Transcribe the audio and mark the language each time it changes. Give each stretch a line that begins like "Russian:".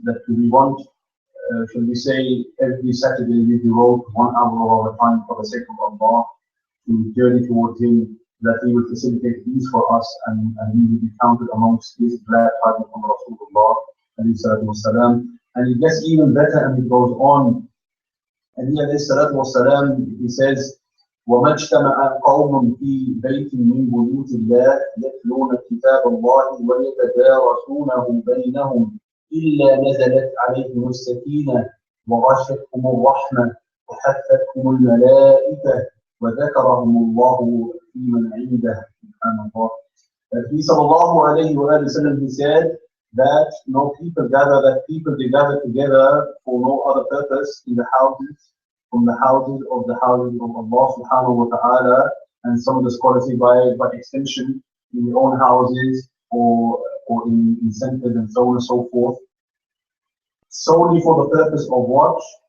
English: That do we want, shall we say, every Saturday we devote 1 hour of our time for the sake of Allah to journey towards Him, that He will facilitate these for us, and we will be counted amongst His glad tidings from Rasulullah alayhi salatu wasalam. And it gets even better and it goes on. And here alayhi salatu wasalam, he says,
Arabic: وَمَا اجْتَمَعَ قَوْمٌ فِي بَيْتٍ مِّن بُيُوتِ اللَّهِ يَتْلُونَ كِتَابَ اللَّهِ وَيَتَدَارَسُونَهُ بَيْنَهُمْ إِلَّا نَزَلَتْ عَلَيْهِمُ السَّكِينَةُ وَغَشِيَتْهُمُ الرَّحْمَةُ وَحَفَّتْهُمُ الْمَلَائِكَةُ وَذَكَرَهُمُ اللَّهُ فِي مَنْ عِندَهُ. Subhanallah.
English: That he sallallahu alayhi wa sallam, he said that people they gather together for no other purpose in the houses, from the houses of Allah subhanahu wa ta'ala, and some of the scholars say by extension in their own houses or in centers and so on and so forth, solely for the purpose of what?